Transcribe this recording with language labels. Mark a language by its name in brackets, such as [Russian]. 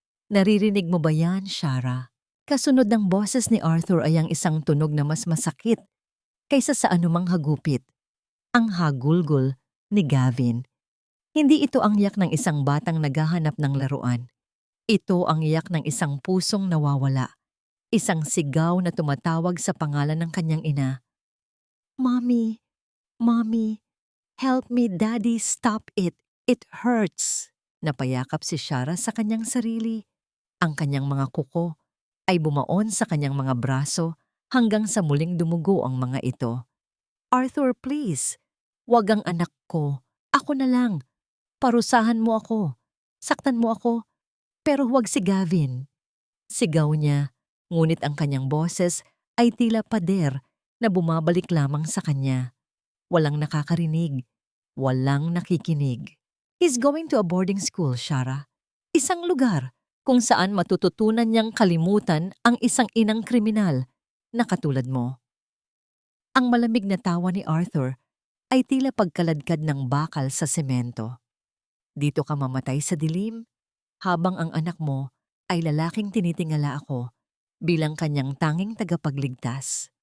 [Filipino] Naririnig mo ba yan, Shara? Kasunod ng boses ni Arthur ay ang isang tunog na mas masakit kaysa sa anumang hagupit. Ang hagulgol ni Gavin. Hindi ito ang iyak ng isang batang naghahanap ng laruan. Ito ang iyak ng isang pusong nawawala. Isang sigaw na tumatawag sa pangalan ng kanyang ina. [English] Mommy, Mommy, help me, Daddy, stop it. It hurts. [Filipino] Napayakap si Shara sa kanyang sarili. Ang kanyang mga kuko ay bumaon sa kanyang mga braso hanggang sa muling dumugo ang mga ito. Arthur, please. Wag ang anak ko. Ako na lang. Parusahan mo ako. Saktan mo ako. Pero huwag si Gavin. Sigaw niya, ngunit ang kanyang boses ay tila pader na bumabalik lamang sa kanya. Walang nakakarinig. Walang nakikinig. [English] He's going to a boarding school, Shara. [Filipino] Isang lugar kung saan matututunan niyang kalimutan ang isang inang kriminal na katulad mo. Ang malamig na tawa ni Arthur ay tila pagkaladkad ng bakal sa semento. Dito ka mamatay sa dilim, habang ang anak mo ay lalaking tinitingala ako bilang kanyang tanging tagapagligtas.